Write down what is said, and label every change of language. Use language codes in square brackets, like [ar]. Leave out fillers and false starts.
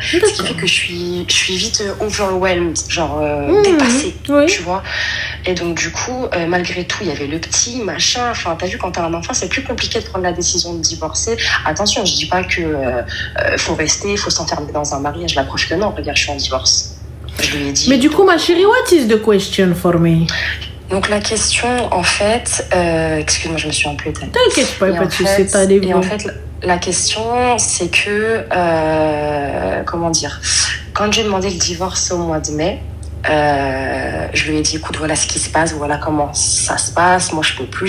[fr] Ce qui fait que je suis vite overwhelmed, genre dépassée, oui. Tu vois. Et donc, du coup, malgré tout, il y avait le petit, machin. Enfin, t'as vu, quand t'as un enfant, c'est plus compliqué de prendre la décision de divorcer. Attention, je dis pas que faut rester, faut s'enfermer dans un mariage. La preuve que non, regarde, je suis en divorce. Je lui ai dit. Mais du coup, ma chérie, [en] what is the question for me? [fr] Donc, la question, en fait, excuse-moi, je me suis un peu éteinte. T'inquiète pas, pas de soucis, t'as des Et en fait, la question, c'est que, comment dire, quand j'ai demandé le divorce au mois de mai, Je lui ai dit, écoute, voilà ce qui se passe, voilà comment ça se passe. Moi, je peux plus.